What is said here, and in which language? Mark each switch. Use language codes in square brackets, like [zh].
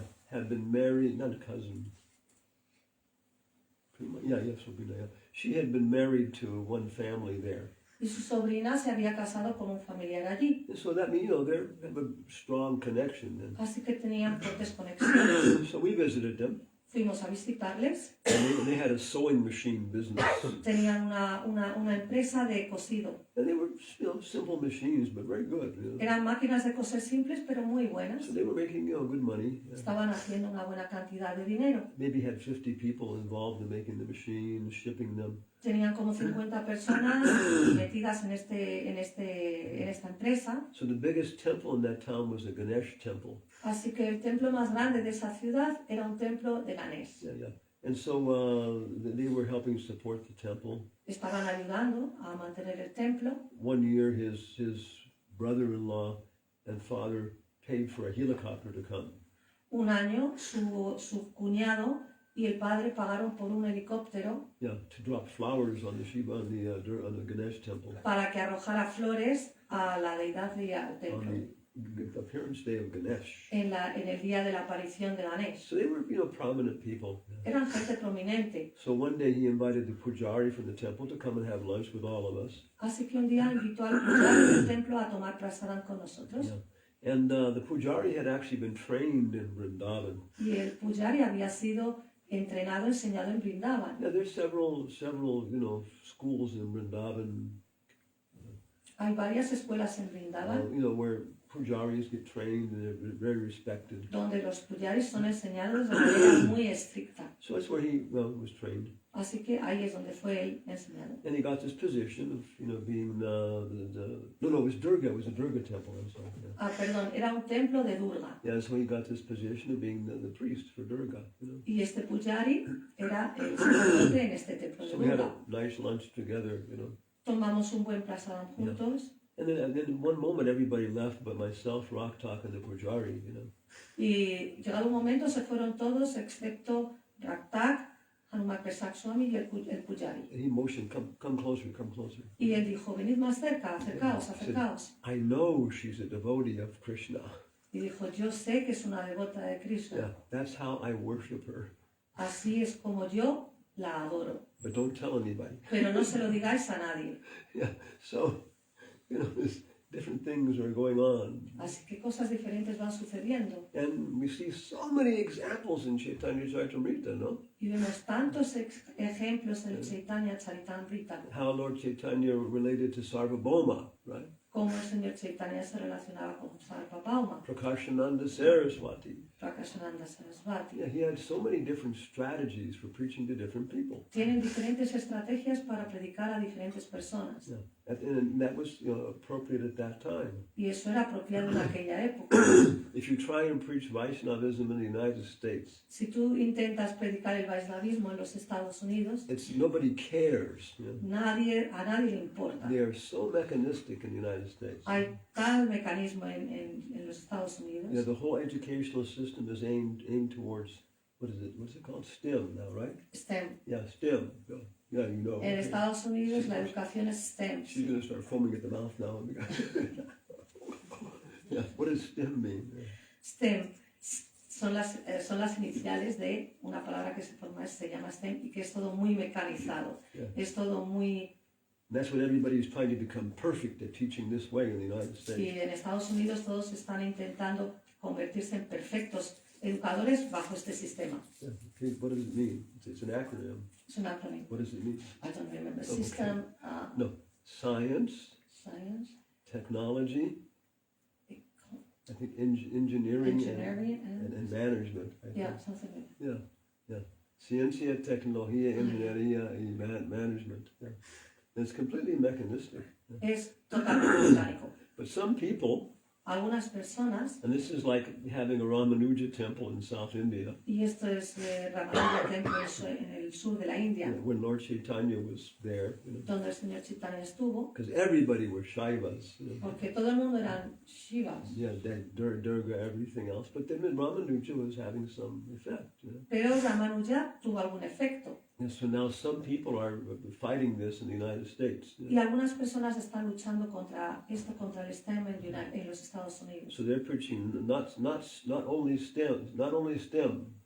[en] had been married, not a cousin. Sobrina. She had been married to one family there. [es] y su sobrina se había casado con un familiar allí. [en] And so that means, they have a strong connection. [es] Así que tenían fuertes conexiones. [en] And so we visited them. [es] Fuimos a visitarles. [en] And they had a sewing machine business. [es] Tenían una empresa de cosido. [en] And they were, simple machines, but very good. [es] Eran máquinas de coser simples, pero muy buenas. [en] So they were making, good money. [es] Estaban haciendo una buena cantidad de dinero. [en] Maybe had 50 people involved in making the machines, shipping them. [es] Tenían como 50 personas metidas en esta empresa. [en] So the biggest temple in that town was the Ganesh temple. [es] Así que el templo más grande de esa ciudad era un templo de Ganesh. [en] Yeah. And so they were helping support the temple. [es] Estaban ayudando a mantener el templo. [en] One year his brother-in-law and father paid for a helicopter to come. [es] Un año su cuñado y el padre pagaron por un helicóptero [en] To drop flowers on the Shiva on the Ganesh temple. [es] para que arrojara flores a la deidad del templo [en] On the appearance day of Ganesh. [es] en el día de la aparición de Ganesh. [en] So they were, prominent people. [es] Eran gente prominente. [en] So one day he invited the pujari from the temple to come and have lunch with all of us. [es] Así que un día invitó al pujari del templo a tomar prasadam con nosotros. [en] And the pujari had actually been trained in Vrindavan. [es] Y el pujari había sido entrenado, enseñado en Vrindavan. [en] Yeah, there's several, schools in Vrindavan. [es] Hay varias escuelas en Vrindavan [en] Where pujaris get trained and they're very respected. [es] donde los pujaris son enseñados de manera muy estricta. [en] So that's where he was trained. [es] Así que ahí es donde fue él enseñado. [en] And he got this position of, being it was Durga. It was a Durga temple. I'm sorry. Yeah. [es] Ah, perdón, era un templo de Durga. [en] Yeah, so he got this position of being the priest for Durga. [es] Y este pujari era el sacerdote en este templo de [en] So we had [es] Durga. [en] a nice lunch together. [es] Tomamos un buen prasadam juntos. [en] And then in one moment everybody left but myself, Raktak, and the pujari. [es] Y llegado un momento se fueron todos excepto Raktak, Hanumakpesak Swami el Pujari. [en] And he motioned, come closer, come closer. [es] Y él dijo, venid más cerca, acercaos, acercaos. [en] I know she's a devotee of Krishna. [es] Y dijo, yo sé que es una devota de Krishna. [en] Yeah, that's how I worship her. [es] Así es como yo la adoro. [en] But don't tell anybody. [es] Pero no se lo digáis a nadie. [en] Yeah, so, there's different things are going on. [es] Así que cosas diferentes van sucediendo. [en] And we see so many examples in Chaitanya Charitamrita, no? [es] Y vemos tantos ejemplos en el Chaitanya Charitamrita, [en] How Lord Chaitanya related to Sarvabhauma, right? [es] cómo el señor Chaitanya se relacionaba con Sarvabhauma, [en] Prakashananda Saraswati. [es] Prakashananda Sarasvati. [en] Yeah, he had so many different strategies for preaching to different people. [es] Tienen diferentes estrategias para predicar a diferentes personas. [en] Yeah. And that was appropriate at that time. [es] Y eso era apropiado en aquella época. [en] If you try and preach Vaishnavism in the United States, [es] Si tú intentas predicar el Vaishnavismo en los Estados Unidos, [en] nobody cares. You know? [es] a nadie le importa. [en] They are so mechanistic in the United States. [es] Hay tal mecanismo en los Estados Unidos. [en] Yeah, the whole educational system is aimed towards, what's it called? STEM now, right? STEM. Yeah, STEM. Yeah, you know. [es] En Estados Unidos la educación es STEM. [en] She's going to start foaming at the mouth now. Yeah, what does STEM mean? [es] STEM son las iniciales de una palabra que se llama STEM y que es todo muy mecanizado. [en] Yeah. [es] Es todo muy... [en] And that's what everybody's trying to become perfect at teaching this way in the United States. [es] Y en Estados Unidos todos están intentando convertirse en perfectos educadores bajo este sistema. [en] Yeah. Okay, what does it mean? It's an acronym. [es] Es un acrónimo. [en] What does it mean? I don't remember. Okay. System, No, science, science, technology, I think engineering engineering, and management. I think. yeah, something like that. Yeah. [es] Ciencia, tecnología, ingeniería y management. [en] Yeah. And it's completely mechanistic. Yeah. [es] Es totalmente mecánico. [en] But some people, [es] Algunas personas, [en] and this is like having a Ramanuja temple in South India, [es] y esto es Ramanuja Temple en el sur de la India, [en] when Lord Chaitanya was there, [es] donde el señor Chaitanya estuvo, [en] because everybody were Shaivas. [es] porque todo el mundo eran Shivas. [en] Yeah, Durga, everything else. But then Ramanuja was having some effect. [es] Pero Ramanuja tuvo algún efecto. [en] And so now some people are fighting this in the United States. [es] Y algunas personas están luchando contra el STEM en los Estados Unidos. [en] So they're preaching not only STEM.